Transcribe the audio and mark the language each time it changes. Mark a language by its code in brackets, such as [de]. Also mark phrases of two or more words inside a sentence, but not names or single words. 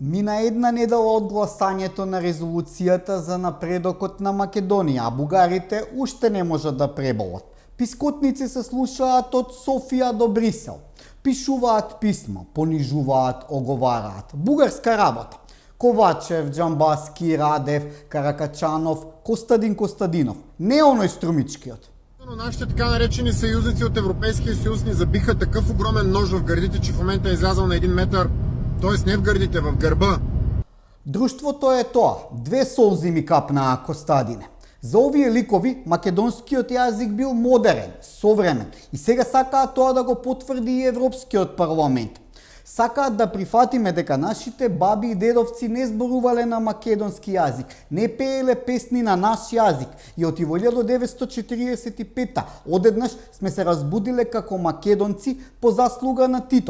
[mk] на една недела од гласањето на резолуцијата за напредокот на Македонија, а бугарите уште не можат да преболат. Пискотници се слушаат од Софија до Брисел. Пишуваат писма, понижуваат, оговараат. Бугарска работа. Ковачев, Џамбаски, Радев, Каракачанов, Костадин Костадинов. Не оној струмичкиот. [bg] Нашите така наречени съюзници от Европейския съюз ни забиха такъв огромен нож в гърдите, че в момента е излязал на 1 метър, т.е. не в гърдите, в гърба. [mk] Друштвото е тоа. 2 солзи ми капнаа, Костадине. За овие ликови, македонскиот јазик бил модерен, современ и сега сакаат тоа да го потврди и Европскиот парламент. Сакаат да прифатиме дека нашите баби и дедовци не зборувале на македонски јазик, не пееле песни на наш јазик и од 1945-та одеднаш сме се разбудиле како македонци по заслуга на Тито.